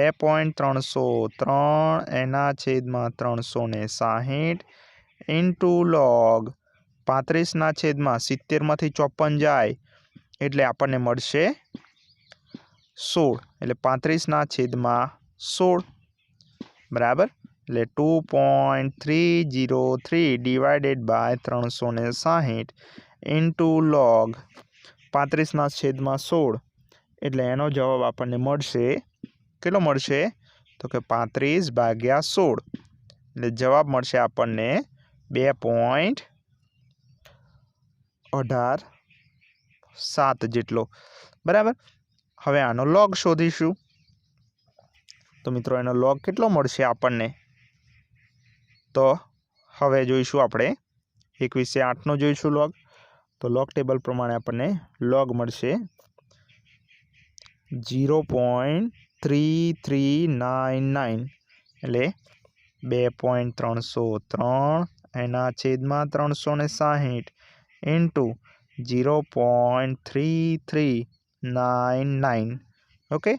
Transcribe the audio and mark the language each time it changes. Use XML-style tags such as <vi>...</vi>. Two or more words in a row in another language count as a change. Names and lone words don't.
<gu>2.303 એના છેદમાં 360 ઇન્ટુ લૉગ 35 ના છેદમાં 70 માંથી 54 જાય એટલે આપણને મળશે 16 એટલે 35 ના છેદમાં 16 બરાબર એટલે 2.303</gu> <en>divided by</en> <gu>360 ઇન્ટુ લૉગ 35 ના છેદમાં 16 એટલે એનો જવાબ આપણને મળશે કેટલો મળશે તો કે 35 ભાગ્યા 16 એટલે જવાબ મળશે આપણને 2.187 જેટલો બરાબર। હવે આનો લૉગ શોધીશું તો મિત્રો એનો લૉગ કેટલો મળશે આપણને તો હવે જોઈશું આપણે 21/8 નો જોઈશું લૉગ તો</gu> <en>log table</en> <gu>પ્રમાણે આપણને લૉગ મળશે 0.3399 એટલે 2.303 એના છેદમાં 360 ઇન્ટુ 0.3399 ઓકે।</gu>